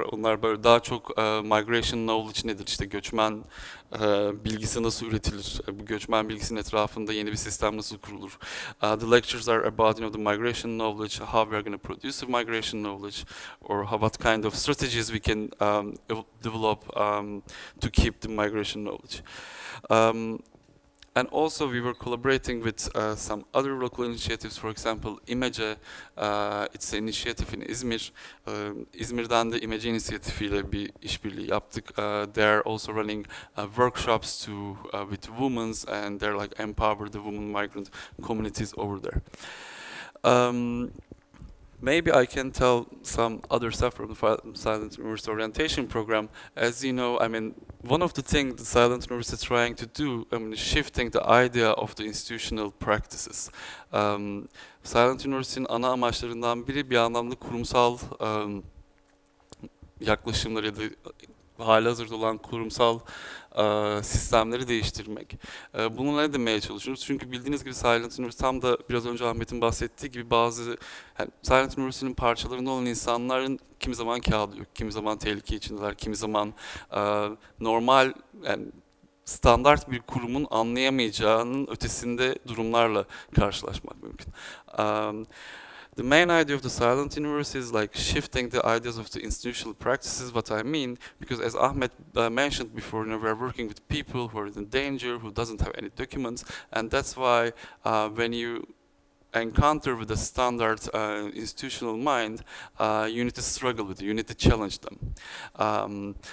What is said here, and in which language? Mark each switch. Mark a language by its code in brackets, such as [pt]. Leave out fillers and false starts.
[tr] Onlar böyle daha çok [en] migration knowledge [tr] nedir? İşte göçmen bilgisi nasıl üretilir? Bu göçmen bilgisinin etrafında yeni bir sistem nasıl kurulur? [en] The lectures are about the migration knowledge, how we are going to produce a migration knowledge, or what kind of strategies we can develop to keep the migration knowledge. And also we were collaborating with some other local initiatives, for example, İmece, it's an initiative in İzmir. [tr] İzmir'den de İmece inisiyatifiyle bir işbirliği yaptık. [en] They are also running workshops with women, and they're like empower the women migrant communities over there. Maybe I can tell some other stuff from the Silent University orientation program. As you know, I mean, one of the things the Silent University is trying to do, is shifting the idea of the institutional practices. [tr] Silent University'nin ana amaçlarından biri bir anlamda kurumsal yaklaşımları ya da halihazırda olan kurumsal sistemleri değiştirmek. Bunu ne demeye çalışıyoruz? Çünkü bildiğiniz gibi Silent University tam da biraz önce Ahmet'in bahsettiği gibi bazı Silent University'nin parçalarında olan insanların kimi zaman kağıdı yok, kimi zaman tehlike içindeler, kimi zaman normal standart bir kurumun anlayamayacağının ötesinde durumlarla karşılaşmak mümkün. [en] The main idea of the Silent University is like shifting the ideas of the institutional practices. What I mean, because as Ahmet mentioned before, we are working with people who are in danger, who doesn't have any documents, and that's why when you encounter with a standard institutional mind, you need to struggle with it, you need to challenge them.